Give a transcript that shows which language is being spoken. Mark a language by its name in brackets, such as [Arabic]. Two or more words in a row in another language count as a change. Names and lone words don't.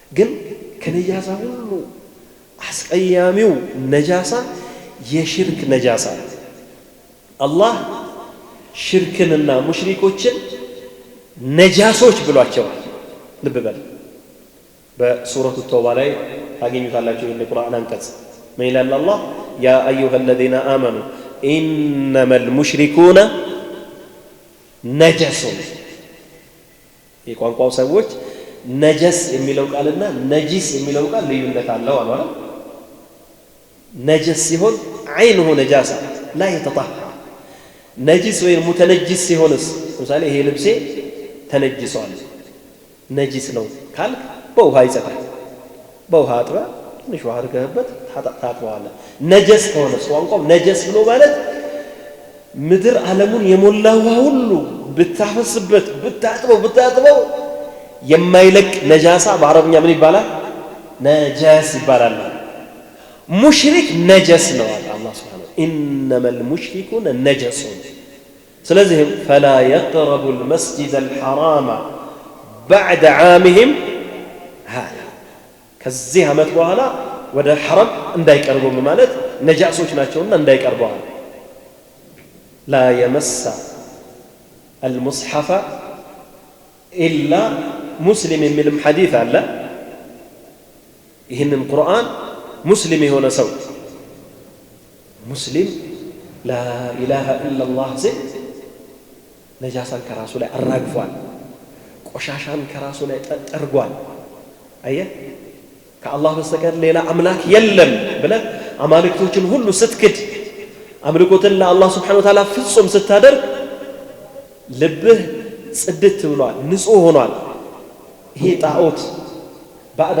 [Amharic] ግን ከነጃሳ ሁሉ አስቀያሚው ነጃሳ የሽርክ ነጃሳ አላህ ሽርክንና ሙሽሪኮችን ነጃሶች ብሏቸዋል ልብ በል በሱረቱ ተውባ ላይ ታገኙታላችሁ የቁርአን አንቀጽ ምን ይላል አላህ [Arabic] يا أيها الذين آمنوا إنما المشركون [Amharic] نجس የቋንቋው ሰዎች ነጀስ የሚለው ቃልና ነጂስ የሚለው ቃል ልዩነት አለው አሉ አይደል ነጀስ ሲሆን [Arabic] عينه نجاسة لا يتطهر [Amharic] ነጂስ ወይ ሙተነጂስ ሲሆንስ ለምሳሌ ይሄ ልብሴ ተነጅሷል ነጂስ ነው ካልክ በውሃ ይጸዳል በውሃ አጥባ ትንሽ ውሃ አድርገህበት ታጥበዋለህ ነጀስ ከሆነስ ቋንቋው ነጀስ ብሎ ማለት ምድር ዓለሙን የሞላ ውሃ ሁሉ ብታፈስበት ብታጥበው የማይለቅ ነጃሳ በአረብኛ ምን ይባላል ነጃስ ይባላል ሙሽሪክ ነጀስ ነው አላህ [Arabic] سبحانه إنما المشركون نجس [Amharic] ስለዚህም [Arabic] فلا يقربوا المسجد الحرام بعد عامهم هذا [Amharic] ከዚህ ዓመት በኋላ ወደ ሐረም እንዳይቀርቡ ማለት ነጃሶች ናቸውና እንዳይቀርቡ [Arabic] لا يمس المصحف إلا مسلم من الحديث [Amharic] አለ ይሄንን ቁርአን ሙስሊም የሆነ ሰው ሙስሊም [Arabic] لا إله إلا الله [Amharic] ሲል ነጃሳን ከራሱ ላይ አራግፏል ቆሻሻን ከራሱ ላይ ጠርጓል አየህ ከአላህ በስተቀር ሌላ አምላክ የለም ብለህ አማልክቶችን ሁሉ ስትክድ አምልኮትን ለአላህ [Arabic] سبحانه وتعالى [Amharic] ፍጹም ስታደርግ ልብህ ጽድት ብሏል ንጹህ ሆኗል ይሄ ጣዖት ባዕድ